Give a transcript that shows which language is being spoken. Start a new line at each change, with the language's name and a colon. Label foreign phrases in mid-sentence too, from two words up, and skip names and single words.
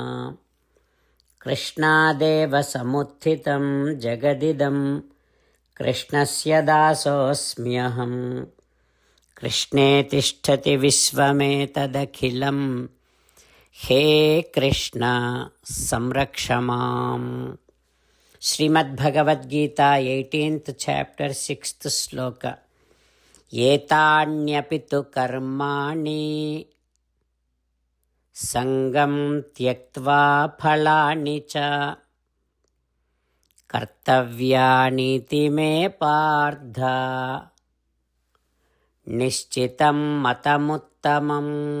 Sanskrit: कृष्णादेव समुत्थितं जगदिदं कृष्णस्य दासोऽस्म्यहम्. कृष्णे तिष्ठति विश्वमेतदखिलं हे कृष्ण संरक्षमाम्.
English: Srimad Bhagavad Gita 18th chapter 6th sloka.
Sanskrit: एतान्यपि तु कर्माणि सङ्गं त्यक्त्वा फलानि च कर्तव्यानीति मे पार्थ निश्चितं मतमुत्तमम्।